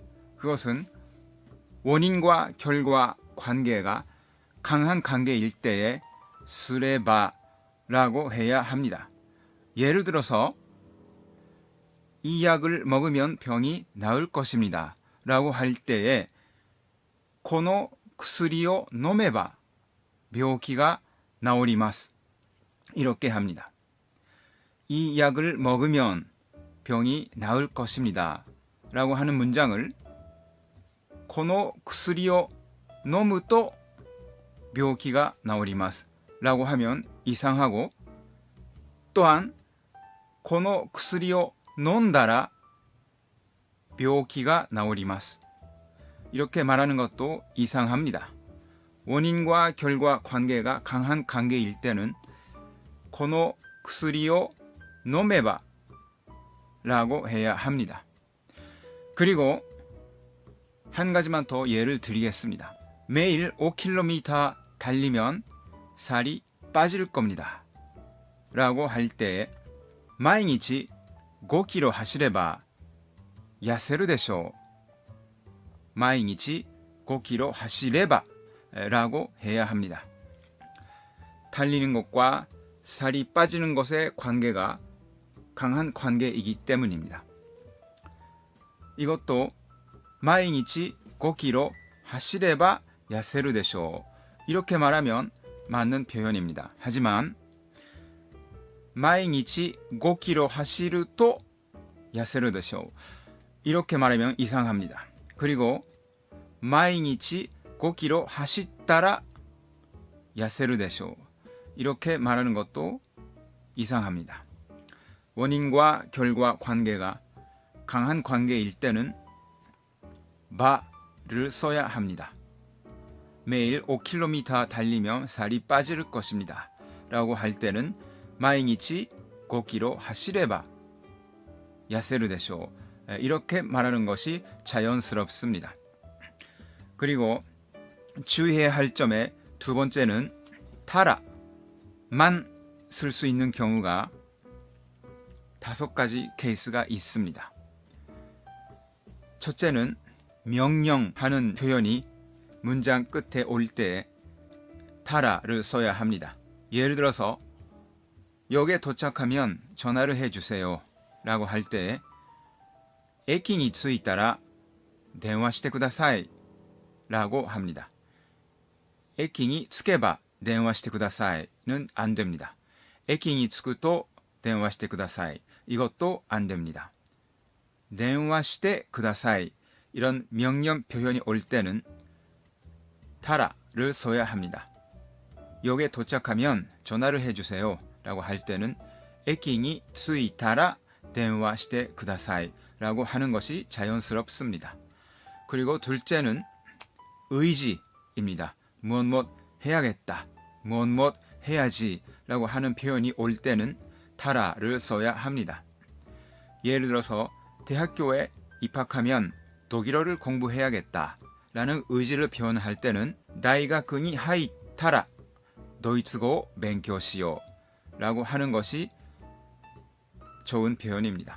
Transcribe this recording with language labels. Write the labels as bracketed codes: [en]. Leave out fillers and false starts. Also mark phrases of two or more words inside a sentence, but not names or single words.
[ko] 그것은 원인과 결과 관계가 강한 관계일 때에 스레바라고 해야 합니다. 예를 들어서 이 약을 먹으면 병이 나을 것입니다 라고 할 때에 [ja] この薬を飲めば病気が治ります [ko] 이렇게 합니다. 이 약을 먹으면 병이 나을 것입니다 라고 하는 문장을 [ja] この薬を飲むと病気が治ります [ko] 라고 하면 이상하고 또한 [ja] この薬を飲んだら病気が治ります [ko] 이렇게 말하는 것도 이상합니다. 원인과 결과 관계가 강한 관계일 때는 [ja] この薬を飲めば [ko] 라고 해야 합니다. 그리고 한 가지만 더 예를 드리겠습니다. 매일 5km 달리면 살이 빠질 겁니다 라고 할 때에 [ja] 毎日 5km 走れば痩せるでしょう毎日 5km 走れば [ko] 라고 해야 합니다. 달리는 것과 살이 빠지는 것의 관계가 강한 관계이기 때문입니다. 이것도 [ja] 毎日 5km 走れば痩せるでしょう [ko] 이렇게 말하면 맞는 표현입니다. 하지만 [ja] 毎日 5km 走ると痩せるでしょう [ko] 이렇게 말하면 이상합니다. 그리고 [ja] 毎日 5km 走ったら痩せるでしょう [ko] 이렇게 말하는 것도 이상합니다. 원인과 결과 관계가 강한 관계일 때는 바를 써야 합니다. 매일 5km 달리면 살이 빠질 것입니다 라고 할 때는 [ja] 毎日 5km 走れば痩せるでしょう [ko] 이렇게 말하는 것이 자연스럽습니다. 그리고 주의해야 할 점의 두 번째는 타라만 쓸 수 있는 경우가 5가지 케이스가 있습니다. 첫째는 명령하는 표현이 문장 끝에 올 때 타라를 써야 합니다. 예를 들어서 역에 도착하면 전화를 해주세요 라고 할 때 [ja] 駅に着いたら電話してください [ko] 라고 합니다. [ja] 駅に着けば電話してください는 [ko] 안 됩니다. [ja] 駅に着くと電話してください. [ko] 이것도 안 됩니다. [ja] 電話してください. [ko] 이런 명령 표현이 올 때는 타라를 써야 합니다. 역에 도착하면 전화를 해주세요 라고 할 때는 [ja] 駅に着いたら電話してください [ko] 라고 하는 것이 자연스럽습니다. 그리고 둘째는 의지입니다. 무엇 해야겠다, 무엇 해야지 라고 하는 표현이 올 때는 타라를 써야 합니다. 예를 들어서 대학교에 입학하면 독일어를 공부해야겠다 라는 의지를 표현할 때는 [ja] 大学に入ったらドイツ語を勉強しよう [ko] 라고 하는 것이 좋은 표현입니다.